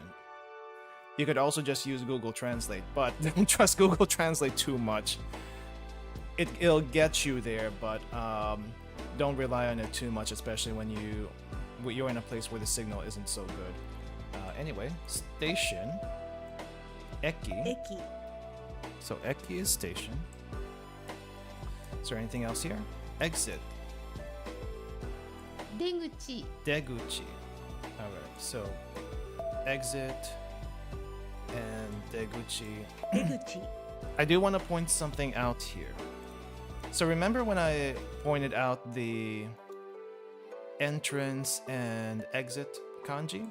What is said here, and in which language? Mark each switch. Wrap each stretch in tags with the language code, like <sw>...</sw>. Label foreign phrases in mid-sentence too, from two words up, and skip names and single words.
<en>You could also just use Google Translate, but don't trust Google Translate too much. It'll get you there, but don't rely on it too much, especially when you're in a place where the signal isn't so good. Anyway, station. Eki. Eki So eki is station. Is there anything else here? Exit. 出口 Deguchi. Alright, so exit and deguchi. 出口 I do want to point something out here. So remember when I pointed out the entrance and exit kanji?</en>